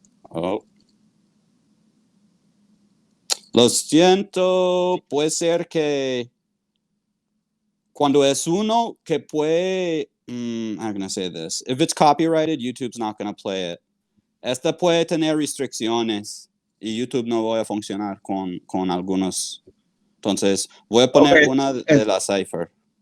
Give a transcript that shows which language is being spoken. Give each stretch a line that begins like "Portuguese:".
English: Oh.
Spanish: Lo siento, puede ser que cuando es uno que puede,
English: I'm gonna say this. If it's copyrighted, YouTube's not gonna play it.
Spanish: Esta puede tener restricciones y YouTube no va a funcionar con algunos. Entonces, voy a poner una de la Cipher.